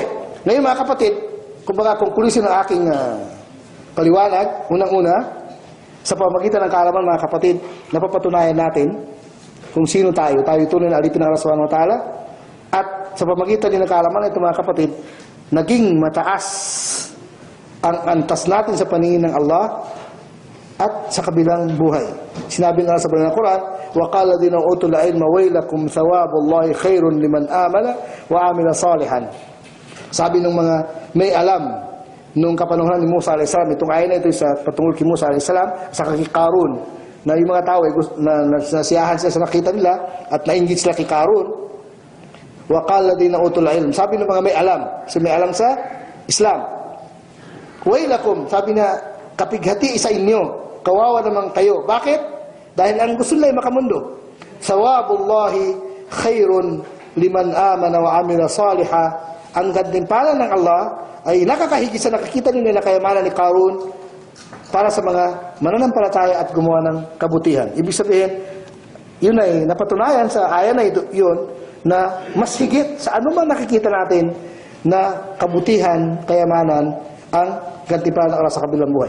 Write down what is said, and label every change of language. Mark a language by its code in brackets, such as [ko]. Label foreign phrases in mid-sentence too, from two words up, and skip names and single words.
[tl] Ngayon mga kapatid, kumbaga conclusion ng aking paliwanag, unang-una, sa pamamagitan ng kaalaman mga kapatid, napapatunayan natin kung sino tayo. Tayo tunay na alipin ng Allah [ar] سبحانه وتعالى. [tl] At sa pamamagitan din ng kaalaman ito mga kapatid, naging mataas ang antas natin sa paningin ng Allah at sa kabilang buhay. Sinabi nga sa Banal na Quran, [ar] وَقَالَ دِينَ أُوتُوا الْعِلْمَ وَيْلَكُمْ ثَوَابُ اللَّهِ خَيْرٌ لِمَنْ آمَنَ وَعَمِلَ صَالِحًا. [tl] Sabi ng mga may alam nung kapanahon ni Musa a.s. itong ayan na ito sa patungkol kay Musa a.s. sa kay Karun, na yung mga tao ay nasiyahan sila sa nakita nila at nainggit sila kay Karun. [ar] وَقَالَ دِينَ أُوتُوا الْعِلْمَ. [tl] Sabi ng mga may alam, so may alam sa Islam, وَيْلَكُمْ, sabi na kapighati sa inyo, kawawa naman kayo. Bakit? Dahil ang gusto nila ay makamundo. [ar] ثواب الله خير لمن آمن وعمل صالحا. [tl] Ang gantimpala ng Allah ay nakakahigit sa nakikita nila na kayamanan ni Karun para sa mga mananampalataya at gumawa ng kabutihan. Ibig sabihin, yun ay napatunayan sa ayan na ito, yun, na mas higit sa anuman nakikita natin na kabutihan, kayamanan, ang gantimpala ng Allah sa kabilang buhay.